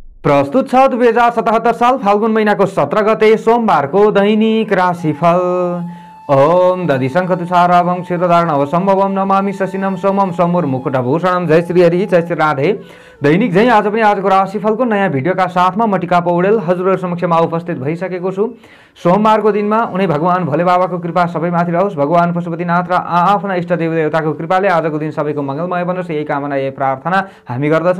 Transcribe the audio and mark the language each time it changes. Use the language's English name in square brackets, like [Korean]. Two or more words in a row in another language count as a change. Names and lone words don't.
[Nepali] प्रस्तुत छ 2077 साल फाल्गुन महीनाको 17 गते सोमबारको दैनिक राशिफल। [Sanskrit] ओम दधिशंखतुषाराभं क्षीरधारणं संभवं नमामि शशिनं सोमं सम्मुर मुकुटभूषणं। [Nepali] जय श्री हरि, जय श्री राधे। दैनिक झै आज पनि आजको राशिफलको नयाँ भिडियोका साथमा म टिका पौडेल हजुरहरु समक्षमा उपस्थित भइसकेको छु। सोमबारको दिनमा उनी भगवान भोले बाबाको कृपा सबैमाथि रहोस्। भगवान पशुपतिनाथ र आफ्ना इष्ट देवताको कृपाले आजको दिन सबैको मंगलमय बनोस्, यही कामना यही प्रार्थना हामी गर्दछौँ।